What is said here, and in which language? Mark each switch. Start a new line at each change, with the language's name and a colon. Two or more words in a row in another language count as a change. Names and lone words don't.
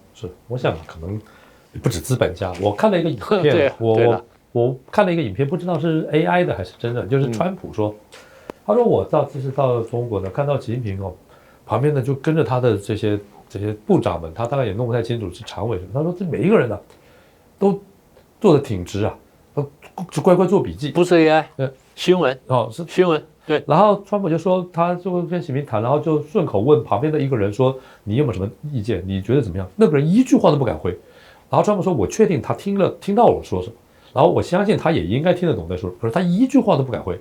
Chinese: 是，我想可能不止資本家。我看了一個影片，我看了一個影片，不知道是 AI 的還是真的，就是川普說，他說我這次到中國呢，看到習近平哦，旁邊呢就跟着他的這些部長們，他大概也弄不太清楚是常委什麼。他說這每一個人呢。都做得挺直啊，就乖乖做筆記。不是 AI，新聞哦，是新聞。對，然後川普就說，他就跟習近平談，然後就順口問旁邊的一個人說：“你有沒有什麼意見？你覺得怎麼樣？” 那個人一句話都不敢回。然後川普說：“我確定他聽到我說什麼，然後我相信他也應該聽得懂在說什麼，可是他一句話都不敢回。”